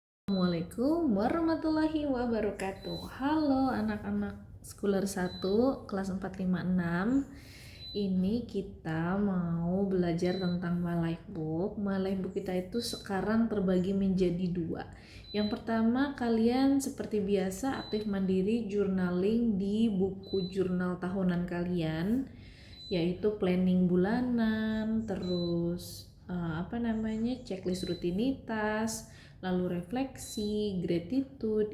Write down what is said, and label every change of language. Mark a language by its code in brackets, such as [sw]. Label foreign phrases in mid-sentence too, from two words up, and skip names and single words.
[ar] السلام عليكم ورحمة الله وبركاته. [id] Halo anak-anak Schooler 1 kelas 456. Ini kita mau belajar tentang My Life Book. My Life Book kita itu sekarang terbagi menjadi dua. Yang pertama, kalian seperti biasa aktif mandiri journaling di buku jurnal tahunan kalian, yaitu planning bulanan, terus checklist rutinitas, lalu refleksi, gratitude.